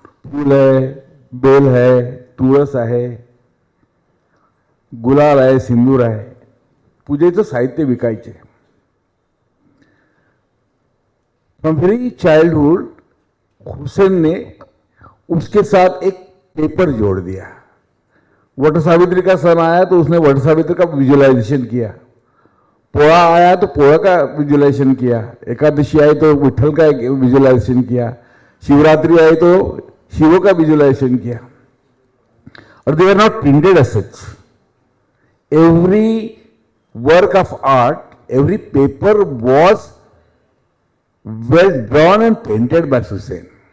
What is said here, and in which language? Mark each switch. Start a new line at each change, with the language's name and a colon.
Marathi: फूल है, बेल है, तुळस आहे, गुलाल आहे, सिंदूर आहे, पूजेचं साहित्य विकायचे.
English: from very childhood
Hindi: हुसैन ने उसके साथ एक पेपर जोड़ दिया. वट सावित्री का सन आया तो उसने वट सावित्री का विजुअलाइजेशन किया. पोळा आया तो पोळा का विजुअलाइजेशन किया. एकादशी आई तो विठल का विजुअलाइजेशन किया. शिवरात्रि आई तो शिव का विजुअलाइजेशन किया. और
English: They are not printed as such. Every work of art, every paper was well drawn and painted by Husain.